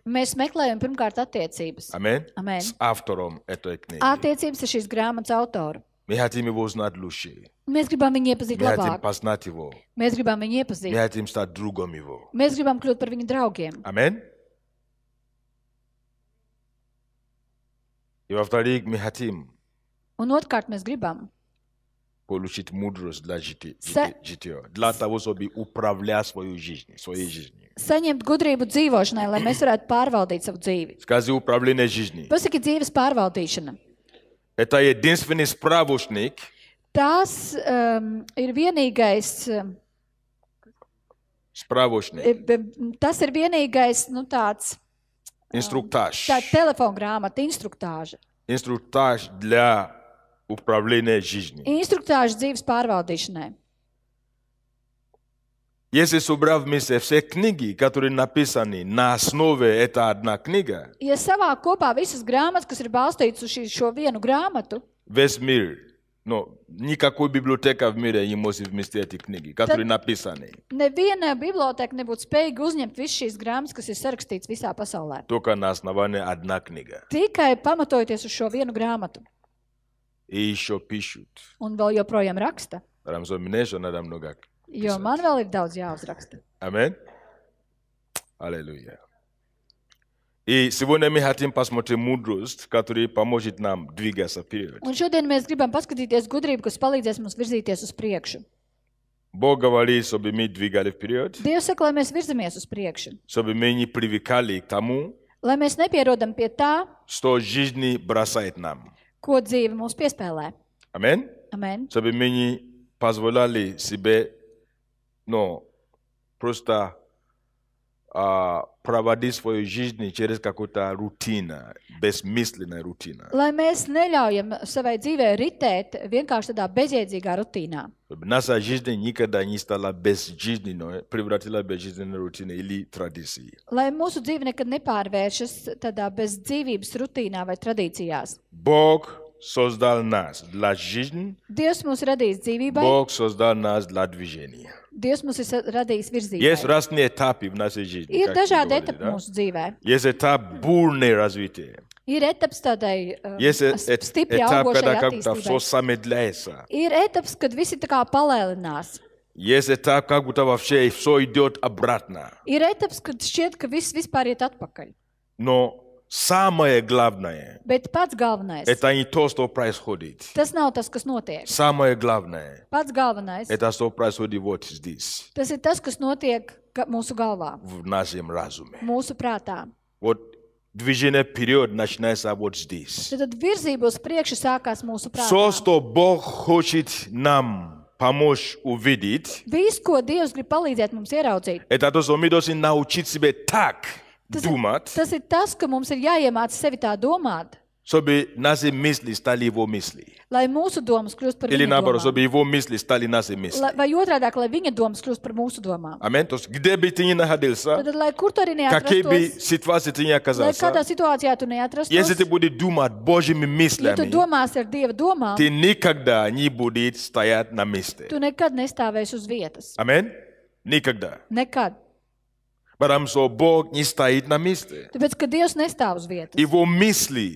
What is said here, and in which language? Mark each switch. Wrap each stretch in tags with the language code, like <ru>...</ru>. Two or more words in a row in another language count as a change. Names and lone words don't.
<lv>mēs meklējam pirmkārt attiecības.</lv> <ru>Аминь.</ru> <lv>Amen.</lv> <ru>С автором этой книги.</ru> <lv>Attiecības ar šīs grāmatas autoru.</lv> <ru>Мы хотим его узнать лучше.</ru> <lv>Mēs gribam viņu iepazīt</lv> <ru>Мы хотим</ru> <lv>labāk.</lv> <ru>познать его.</ru> <lv>Mēs gribam viņu</lv> <ru>Мы</ru> <lv>iepazīt.</lv> <ru>хотим стать другом его.</ru> <lv>Mēs gribam kļūt par viņu draugiem.</lv> <ru>Аминь. И во-вторых, мы хотим</ru> <lv>Un otrkārt mēs gribam</lv> <ru>получить мудрость для жития.</ru> <lv>Sa-</lv> <ru>Для того, чтобы управлять своей жизнью.</ru> <lv>saņemt gudrību dzīvošanai, lai mēs varētu pārvaldīt savu dzīvi.</lv> <ru>Скажи, управление жизнью.</ru> <lv>Pasaki, dzīves pārvaldīšana.</lv> <ru>Это единственный справочник,</ru> <lv>Tas ir vienīgais, tas ir vienīgais, nu tāds,</lv> <ru>инструктаж.</ru> <lv>tā telefona grāmata, instruktāža.</lv> <ru>Инструктаж для управления жизнью.</ru> <lv>Instruktāža dzīves pārvaldīšanai.</lv> <ru>Если собрать вместе все книги, которые написаны на основе этой одной книги,</ru> <lv>Ja savāk kopā visas grāmatas, kas ir balstītas uz šo vienu grāmatu,</lv> <ru>весь мир, но никакой библиотека в мире не может вместить эти книги, которые написаны.</ru> <lv>neviena biblioteka nebūtu spējīga uzņemt visas šīs grāmatas, kas ir sarakstītas visā pasaulē.</lv> <ru>Только на основании одной книги.</ru> <lv>Tikai pamatojoties uz šo vienu grāmatu.</lv> <ru>И еще пишут.</ru> <lv>Un vēl joprojām raksta,</lv> <ru>Рамзо, мне еще надо много.</ru> <lv>jo man vēl ir daudz jāuzraksta.</lv> <ru>Аминь. Аллилуйя. И сегодня мы хотим посмотреть мудрость, которая поможет нам двигаться вперед.</ru> <lv>Un šodien mēs gribam paskatīties gudrību, kas palīdzēs mums virzīties uz priekšu.</lv> <ru>Бог говорит, чтобы мы двигали вперед,</ru> <lv>Dievs saka, lai mēs virzamies uz priekšu,</lv> <ru>чтобы мы не привыкали к тому,</ru> <lv>lai mēs nepierodam pie tā,</lv> <ru>что жизнь бросает нам.</ru> <lv>ko dzīve mums piespēlē.</lv> <ru>Аминь.</ru> <lv>Amen.</lv> <ru>Чтобы мы не позволяли себе, просто проводить свою жизнь через какую-то рутину, бессмысленную рутину.</ru> <lv>Lai mēs neļaujam savai dzīvē ritēt vienkārši tādā bezjēdzīgā rutīnā.</lv> <ru>Чтобы наша жизнь никогда не стала безжизненной, превратила безжизненную рутину или традиции.</ru> <lv>Lai mūsu dzīve nekad nepārvēršas tādā bez dzīvības rutīnā vai tradīcijās.</lv> <ru>Бог создал нас для жизни,</ru> <lv>Dievs mūs radījis dzīvībai,</lv> <ru>Бог создал нас для движения.</ru> <lv>Dievs mūs ir radījis</lv> <ru>Есть</ru> <lv>virzībai.</lv> <ru>разные этапы в нашей жизни.</ru> <lv>Ir</lv> <ru>как мы</ru> <lv>dažādi</lv> <ru>говорили,</ru> <lv>etapi</lv> <ru>да?</ru> <lv>mūsu dzīvē.</lv> <ru>Есть этап бурное развития.</ru> <lv>Ir etaps tādai</lv> <ru>Есть</ru> <lv>stipri</lv> <ru>этап,</ru> <lv>augošai</lv> <ru>когда как-то все</ru> <lv>attīstībai.</lv> <ru>замедляется.</ru> <lv>Ir etaps, kad visi tā kā palēlinās.</lv> <ru>Есть этап, как будто вообще все идет обратно.</ru> <lv>Ir etaps, kad šķiet, ka viss vispār iet atpakaļ.</lv> <ru>Но самое главное,</ru> <lv>Bet pats galvenais,</lv> <ru>это не то, что происходит.</ru> <lv>tas nav tas, kas notiek.</lv> <ru>Самое главное,</ru> <lv>Pats galvenais,</lv> <ru>это что происходит вот здесь,</ru> <lv>tas ir tas, kas notiek mūsu galvā,</lv> <ru>в нашем разуме.</ru> <lv>mūsu prātā.</lv> <ru>Вот движение вперед начинается вот здесь.</ru> <lv>Tad virzība uz priekšu sākās mūsu</lv> <ru>Все,</ru> <lv>prātā.</lv> <ru>что Бог хочет нам помочь увидеть,</ru> <lv>Viss, ko Dievs grib palīdzēt mums ieraudzīt,</lv> <ru>это то, что мы должны научить себя так думать,</ru> <lv>tas ir tas, ka mums ir jāiemāc sevi tā domāt,</lv> <ru>чтобы наши мысли стали его мысли.</ru> <lv>lai mūsu domas kļūst par</lv> <ru>Или</ru> <lv>viņa</lv> <ru>наоборот,</ru> <lv>domām.</lv> <ru>чтобы его мысли стали наши мысли.</ru> <lv>Vai otrādāk, lai viņa domas kļūst par mūsu domām.</lv> <ru>Аминь. То есть, где бы ты ни находился,</ru> <lv>Tad, lai kur tu arī</lv> <ru>какие бы</ru> <lv>neatrastos,</lv> <ru>ситуации ты ни</ru> <lv>lai kādā</lv> <ru>оказался,</ru> <lv>situācijā tu</lv> <ru>если ты</ru> <lv>neatrastos,</lv> <ru>будешь думать Божьими</ru> <lv>ja tu</lv> <ru>мыслями,</ru> <lv>domāsi ar Dieva domām,</lv> <ru>ты никогда не будешь стоять на месте.</ru> <lv>tu nekad nestāvēsi uz vietas.</lv> <ru>Аминь. Никогда.</ru> <lv>Nekad.</lv> <ru>Потому что Бог не стоит на месте.</ru> <lv>Tāpēc, ka Dievs nestāv uz vietas.</lv> <ru>Его мысли</ru>